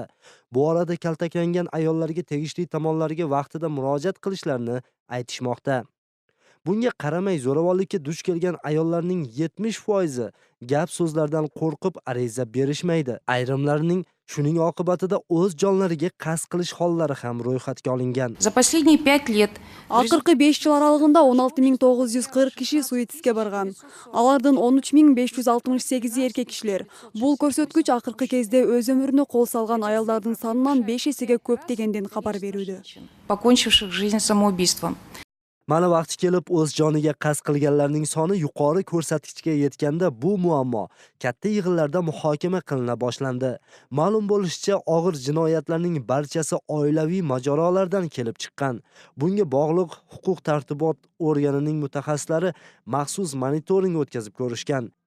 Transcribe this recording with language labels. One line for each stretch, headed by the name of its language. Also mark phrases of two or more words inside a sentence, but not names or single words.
Uzbek: Bu orada kaltaklangan ayollarga tegishli tomonlarga vaqtida murojaat qilishlarini aytishmoqda. Bunga qaramay zo'ravonlikka duch kelgan ayollarning 70% gap so'zlardan qo'rqib ariza berishmaydi. Ayrimlarining shuning oqibatida o'z jonlariga qasd qilish hollari ham ro'yxatga olingan.
Russian: За последние 5 лет
Kyrgyz: Акыркы 5 жыл аралыгында 16940 киши суицидке барган. Алардын 13568 эркек кишилер. Бул көрсөткүч акыркы кезде өз өмүрүнө кол салган аялдардын санынан 5 эсеге көп дегенден кабар берүүдө.
Russian: покончивших жизнь самоубийством.
Uzbek: Mana vaqti kelib o'z joniga qasd qilganlarning soni yuqori ko'rsatkichga yetganda bu muammo katta yig'inlarda muhokama qilina boshlandi. Ma'lum bo'lishicha, og'ir jinoyatlarning barchasi oilaviy mojarolardan kelib chiqqan. Bunga bog'liq huquq tartibot organining mutaxassislari maxsus monitoring o'tkazib ko'rishgan.